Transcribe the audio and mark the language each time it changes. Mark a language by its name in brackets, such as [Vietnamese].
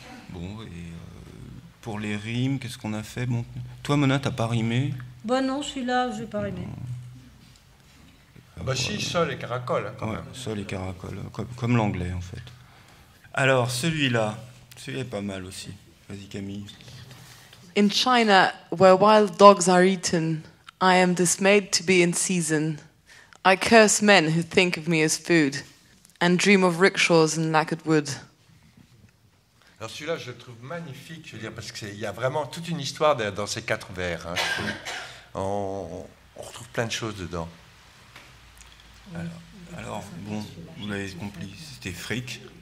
[French] Bon, et pour les rimes, qu'est-ce qu'on a fait? Bon, toi, Mona, t'as pas rimé? Non, celui-là, je vais pas rimer. Si, sol et caracole, hein, quand même. Sol et caracole, comme l'anglais, en fait. Alors, celui-là est pas mal aussi. Vas-y, Camille. [English] In China, where wild dogs are eaten, I am dismayed to be in season. I curse men who think of me as food, and dream of rickshaws and lacquered wood. [French] Alors celui-là, je le trouve magnifique, je veux dire, parce qu'il y a vraiment toute une histoire dans ces 4 vers. Hein. On retrouve plein de choses dedans. Alors bon, vous l'avez compris, c'était fric.